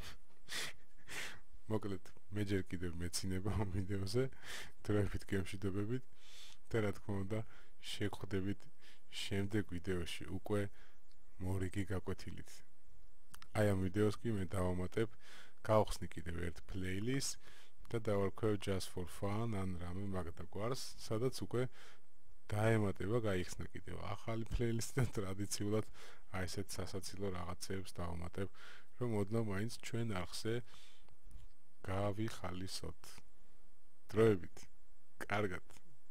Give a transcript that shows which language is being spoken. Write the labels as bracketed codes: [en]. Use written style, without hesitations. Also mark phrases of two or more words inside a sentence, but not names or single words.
[ka] მოკლედ მე ჯერ კიდევ მეცინება ამ ვიდეოზე, დროებით გემშვიდობებით და რა თქმა უნდა შეგხვდებით შემდეგ ვიდეოში უკვე მორიგი გაკვეთილით. აი ამ ვიდეოს კი მე დავამატებ, გავხსნი კიდევ ერთ playlist და დავარქვევ [en] just for fun [ka] ან რამე მაგდაგვარს, სადაც უკვე დაემატება, გაიხსნა კიდევ ახალი playlist და ტრადიციულად აი ესეთ სასაცილო რაღაცებს დავამატებ, რომ ოდნავ მაინც ჩვენ არხზე გავიხალისოთ. დროებით. კარგად.